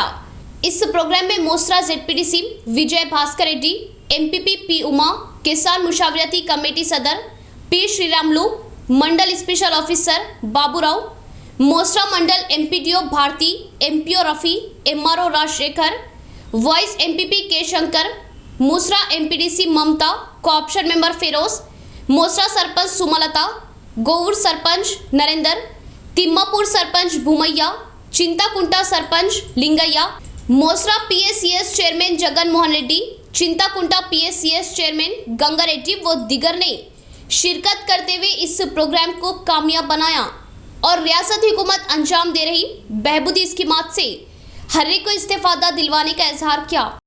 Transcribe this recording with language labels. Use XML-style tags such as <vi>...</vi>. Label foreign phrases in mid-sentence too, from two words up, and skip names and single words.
<ur>اس پروگرام میں موسرا ZPDC وجے بھاسکر ریڈی، MPP P اوما، کسان مشاورتی کمیٹی صدر P سری رامولو، منڈل</ur> <en>special officer</en> <ur>بابوراؤ، موسرا منڈل MPDO بھارتی، MPO رفیع، MRO راج شیکھر، وائس MPP کے شنکر، موسرا MPDC ممتا,</ur> <en>co-option member</en> <ur>फिरोज, موسرا سرپنچ سملتا، گوور سرپنچ نریندر، تمّاپور سرپنچ بھومیا، چنتاکنٹا سرپنچ لنگیا، موسرا PACS چیئرمین جگن موہن ریڈی، چنتاکنٹا PACS چیئرمین گنگا ریڈی و دیگر نے شرکت کرتے ہوئے اس پروگرام کو کامیاب بنایا اور ریاستی حکومت انجام دے رہی بہبودی اسکیمات سے ہر ایک کو استفادہ دلوانے کا اظہار کیا.</ur>